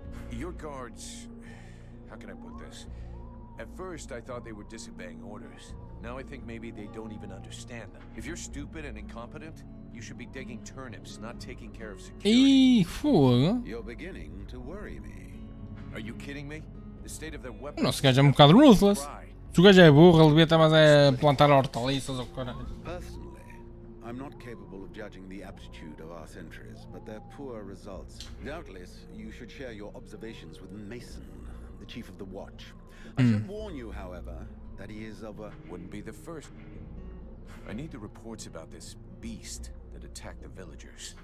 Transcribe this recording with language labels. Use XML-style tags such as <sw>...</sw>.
<en>Your guards... How can I put this? At first, I thought they were disobeying orders. Now I think maybe they don't even understand them. If you're stupid and incompetent, you should be digging turnips, not taking care of security.</en> <pt>Ih, fogo.</pt> <en>You're beginning to worry me. Are you kidding me? The state of their weapons...</en> <pt>Nossa, gajo é um bocado</pt> <en>ruthless.</en> <pt>Se o gajo é burro, ele devia estar mais a plantar hortaliças ou caralho.</pt> <en>Personally, I'm not capable of judging the aptitude of our sentries, but their poor results. Doubtless, you should share your observations with Mason, the chief of the watch. I should warn you, however, that he is of a... Wouldn't be the first. I need the reports about this beast that attacked the villagers.</en>